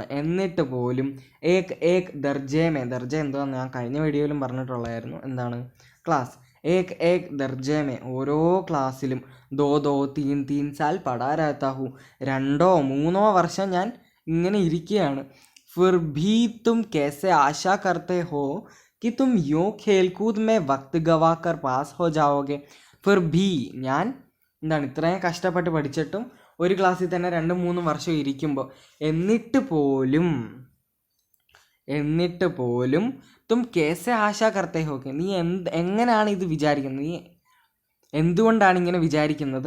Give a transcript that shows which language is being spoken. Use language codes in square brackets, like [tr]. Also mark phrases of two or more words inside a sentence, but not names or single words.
[ml] എന്നിട്ട് പോലും [hi] एक एक दर्जे में, [ml] ദർജ എന്താന്ന് ഞാൻ കഴിഞ്ഞ വീഡിയോയിലും പറഞ്ഞിട്ടുള്ളതായിരുന്നു, ക്ലാസ്. [hi] एक एक दर्जे में, [ml] ഓരോ ക്ലാസ്സിലും [hi] दो दो तीन तीन साल पढ़ा रहता हूँ, [ml] 2 or 3 വർഷം ഞാൻ ഇങ്ങനെ ഇരിക്കുകയാണ്. [hi] फिर भी तुम कैसे आशा करते हो कि तुम यूँ खेलकूद में वक्त गवाकर पास हो जाओगे. फिर भी [ml] ഞാൻ ഇത്രയും കഷ്ടപ്പെട്ട് പഠിച്ചിട്ടും ഒരു ക്ലാസ്സിൽ തന്നെ 2-3 വർഷം ഇരിക്കുമ്പോൾ എന്നിട്ട് പോലും [hi] तुम कैसे आशा करते हो कि, [ml] നീ എങ്ങനെയാണ് ഇത് വിചാരിക്കുന്നത്, നീ എന്തുകൊണ്ടാണ് ഇങ്ങനെ വിചാരിക്കുന്നത്?